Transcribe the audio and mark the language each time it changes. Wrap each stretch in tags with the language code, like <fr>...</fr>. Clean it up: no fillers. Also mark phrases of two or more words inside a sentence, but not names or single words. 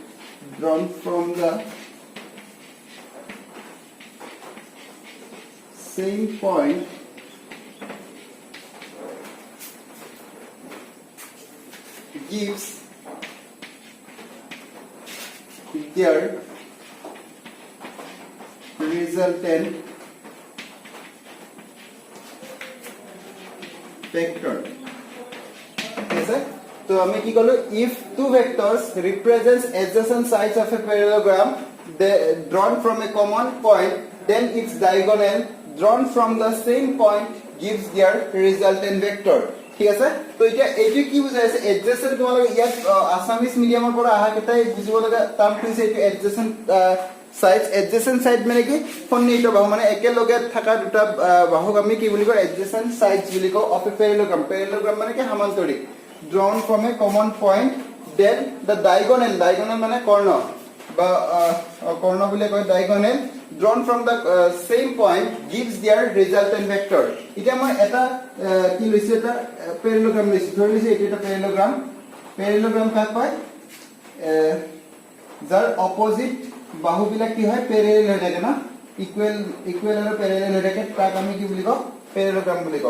<en>gives their resultant vector. Yes, sir? So</en> <as>আমি কি কলো,</as> <en>if two vectors represents adjacent sides of a parallelogram drawn from a common point, then its diagonal drawn from the same point gives their resultant vector.</en> <as>ঠিক আছে? তো এটা এইটো কি বুজাইছে, adjacent তোমালোকে ইয়াত</as> <en>Assamese medium</en> <as>পৰা আহা কেইটাই বুজিব লগা টাৰ্ম হৈছে এইটো</as> <en>adjacent side</en> <as>মানে কি সন্নিহিত বাহু, মানে একেলগে থকা দুটা বাহুক আমি কি বুলি কওঁ,</as> <en>adjacent sides</en> <as>বুলি কওঁ</as> <en>of a parallelogram</en> <as>মানে কি সমান্তৰিক,</as> <en>drawn from a common point, then the diagonal</en> <as>মানে কৰ্ণ বা কৰ্ণ বুলি কয়,</as> <en>diagonal drawn from the same point gives their resultant vector.</en> <as>এটা মই এটা কি লৈছো, এটা parallelogram লৈছো, ধৰি লৈছো এইটো এটা parallelogram কাক কয়, যাৰ অপোজিট বাহুবিলাক কি হয়, প্যাৰেলাল হৈ থাকে না, ইকুৱেল আৰু প্যাৰেলাল হৈ থাকে, তাক আমি কি বুলি কওঁ, parallelogram বুলি কওঁ.</as>